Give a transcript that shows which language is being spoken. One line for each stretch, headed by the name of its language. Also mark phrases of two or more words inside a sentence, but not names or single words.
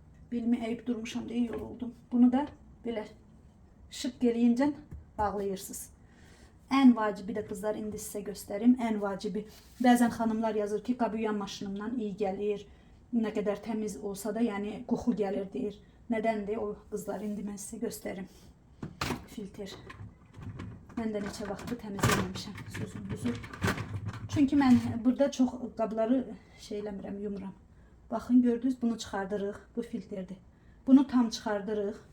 Azerbaijani: Bilmi əyib durmuşam deyə yoruldum. Bunu da belə şıp geriyincə bağlayırsınız. En vacibi de kızlar, indi size göstereyim. En vacibi. Bəzən xanımlar yazır ki, qabı yuyan maşınımdan iyi gəlir.
Turkish: Ne kadar temiz olsa da, yani
Azerbaijani: qoxu gəlir deyir. Nədəndir o kızlar, indi mən sizə göstərim. Filtre. Mən də neçə vaxtdır təmizləməmişəm, sözüm düzü. Çünkü mən burada çox qabları şeyləmirəm, yumuram. Baxın, gördünüz, bunu çıxardırıq. Bu filtrdir. Bunu tam çıxardırıq.